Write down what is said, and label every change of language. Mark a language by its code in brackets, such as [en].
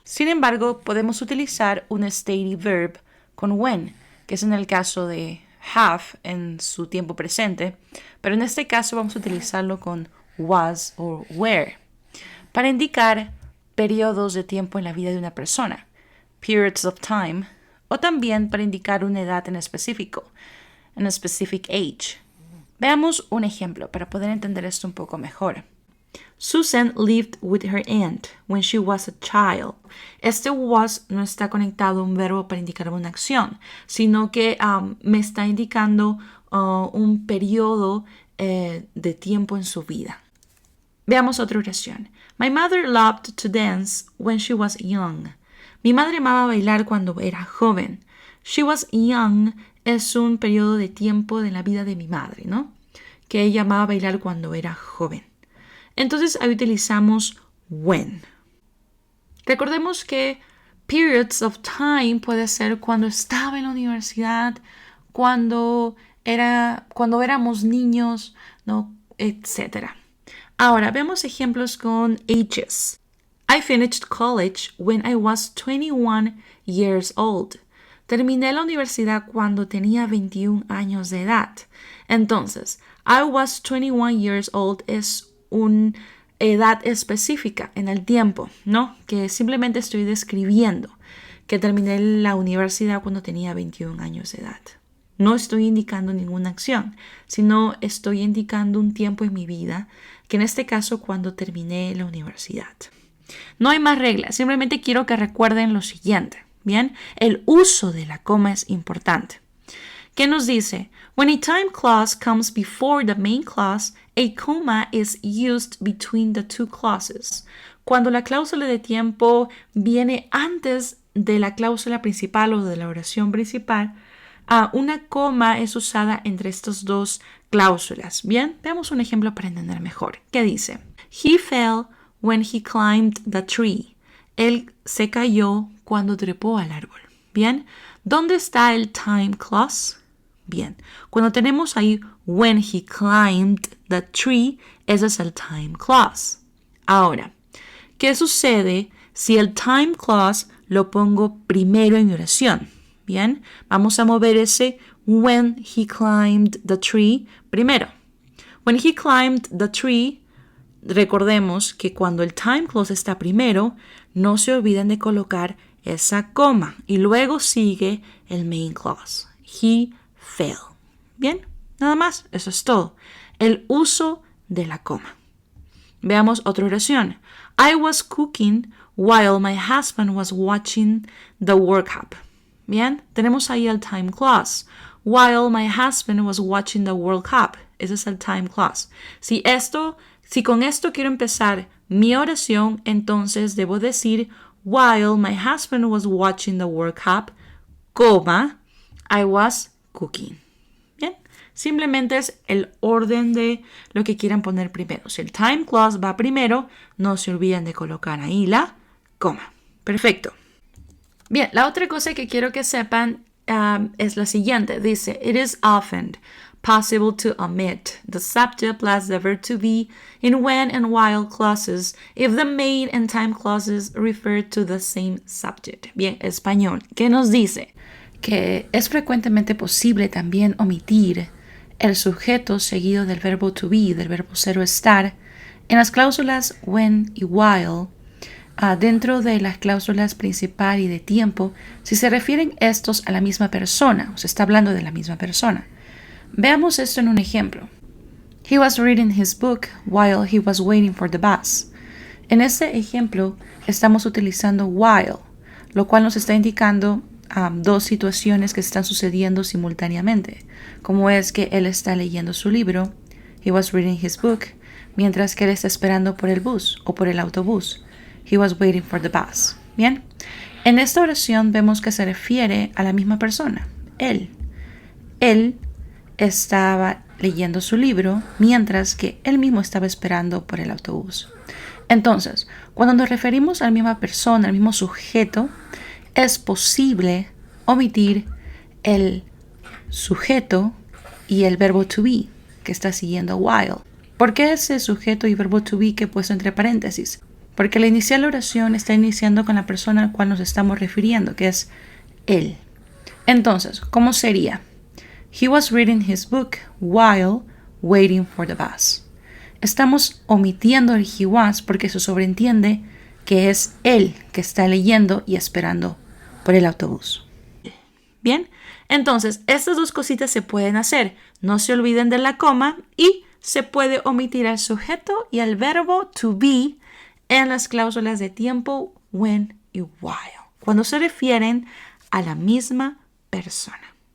[es] Sin embargo, podemos utilizar un stative verb con when, que es en el caso de have en su tiempo presente, pero en este caso vamos a utilizarlo con was o were para indicar periodos de tiempo en la vida de una persona, [en] periods of time, [es] o también para indicar una edad en específico, [en] an specific age. [es] Veamos un ejemplo para poder entender esto un poco mejor. [en] Susan lived with her aunt when she was a child. [es] Este was no está conectado a un verbo para indicar una acción, sino que me está indicando un periodo de tiempo en su vida. Veamos otra oración. [en] My mother loved to dance when she was young. [es] Mi madre amaba bailar cuando era joven. [en] She was young [es] es un periodo de tiempo de la vida de mi madre, ¿no? Que ella amaba bailar cuando era joven. Entonces ahí utilizamos when. Recordemos que [en] periods of time [es] puede ser cuando estaba en la universidad, cuando éramos niños, ¿no? Etc. Ahora vemos ejemplos con ages. [en] I finished college when I was 21 years old. [es] Terminé la universidad cuando tenía 21 años de edad. Entonces, [en] I was 21 years old [es] es una edad específica en el tiempo, ¿no? Que simplemente estoy describiendo que terminé la universidad cuando tenía 21 años de edad. No estoy indicando ninguna acción, sino estoy indicando un tiempo en mi vida, que en este caso cuando terminé la universidad. No hay más reglas, simplemente quiero que recuerden lo siguiente, ¿bien? El uso de la coma es importante. ¿Qué nos dice? [en] When a time clause comes before the main clause, a comma is used between the two clauses. [es] Cuando la cláusula de tiempo viene antes de la cláusula principal o de la oración principal, una coma es usada entre estas dos cláusulas. Bien, veamos un ejemplo para entender mejor. ¿Qué dice? [en] He fell when he climbed the tree. [es] Él se cayó cuando trepó al árbol. Bien, ¿dónde está el time clause? Bien, cuando tenemos ahí [en] when he climbed the tree, [es] ese es el time clause. Ahora, ¿qué sucede si el time clause lo pongo primero en mi oración? Bien, vamos a mover ese [en] when he climbed the tree [es] primero. [en] When he climbed the tree, [es] recordemos que cuando el time clause está primero, no se olviden de colocar esa coma y luego sigue el main clause. [en] He fell. [es] Bien, nada más, eso es todo. El uso de la coma. Veamos otra oración. [en] I was cooking while my husband was watching the World Cup. [es] Bien, tenemos ahí el time clause. [en] While my husband was watching the World Cup. [es] Ese es el time clause. Si con esto quiero empezar mi oración, entonces debo decir [en] while my husband was watching the World Cup, [es] coma, [en] I was cooking. [es] Bien, simplemente es el orden de lo que quieran poner primero. Si el time clause va primero, no se olviden de colocar ahí la coma. Perfecto. Bien, la otra cosa que quiero que sepan es la siguiente. [en] Dice, it is often possible to omit the subject plus the verb to be in when and while clauses if the main and time clauses refer to the same subject. [es] Bien, español. ¿Qué nos dice? Que es frecuentemente posible también omitir el sujeto seguido del verbo to be, del verbo ser o estar, en las cláusulas when y while, dentro de las cláusulas principal y de tiempo, si se refieren estos a la misma persona, o se está hablando de la misma persona. Veamos esto en un ejemplo. [en] He was reading his book while he was waiting for the bus. [es] En este ejemplo estamos utilizando while, lo cual nos está indicando dos situaciones que están sucediendo simultáneamente, como es que él está leyendo su libro, [en] he was reading his book, [es] mientras que él está esperando por el bus o por el autobús, [en] he was waiting for the bus. [es] Bien, en esta oración vemos que se refiere a la misma persona, él. Él estaba leyendo su libro mientras que él mismo estaba esperando por el autobús. Entonces, cuando nos referimos a la misma persona, al mismo sujeto, es posible omitir el sujeto y el verbo to be que está siguiendo while. ¿Por qué ese sujeto y verbo to be que he puesto entre paréntesis? Porque la inicial oración está iniciando con la persona a la cual nos estamos refiriendo, que es él. Entonces, ¿cómo sería? [en] He was reading his book while waiting for the bus. [es] Estamos omitiendo el [en] he was [es] porque se sobreentiende que es él que está leyendo y esperando por el autobús. Bien, entonces estas dos cositas se pueden hacer. No se olviden de la coma y se puede omitir el sujeto y el verbo to be en las cláusulas de tiempo when y while, cuando se refieren a la misma persona.